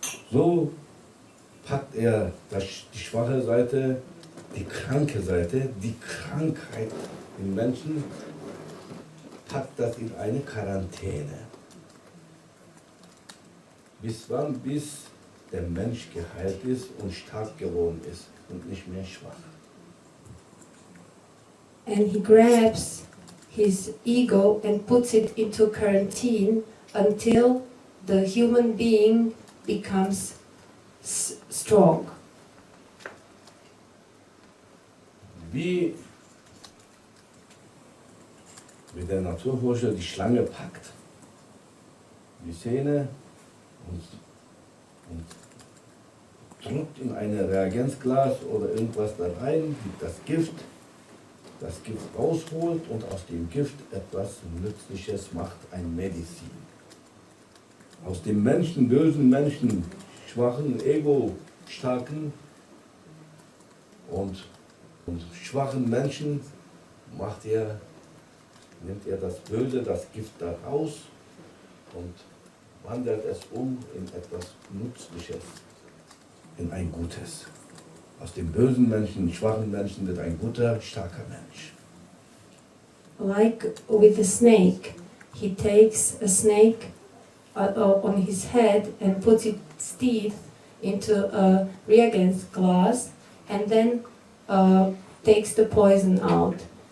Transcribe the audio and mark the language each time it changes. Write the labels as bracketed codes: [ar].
[de] So packt er die schwache Seite, die kranke Seite, die Krankheit im Menschen, packt das in eine Quarantäne. Bis wann? Bis der Mensch geheilt ist und stark geworden ist und nicht mehr schwach. [en] And he grabs his ego and puts it into quarantine until the human being becomes strong. [de] Wie der Naturforscher die Schlange packt, die Zähne und drückt in ein Reagenzglas oder irgendwas da rein, gibt das Gift rausholt und aus dem Gift etwas Nützliches macht, ein Medizin. Aus dem Menschen, bösen Menschen, schwachen, ego-starken und schwachen Menschen nimmt er das Böse, das Gift da raus und wandelt es um in etwas Nützliches, in ein Gutes. Aus dem bösen Menschen, schwachen Menschen wird ein guter, starker Mensch. [en] Like with a snake, he takes a snake on his head and puts its teeth into a reagent glass and then takes the poison out.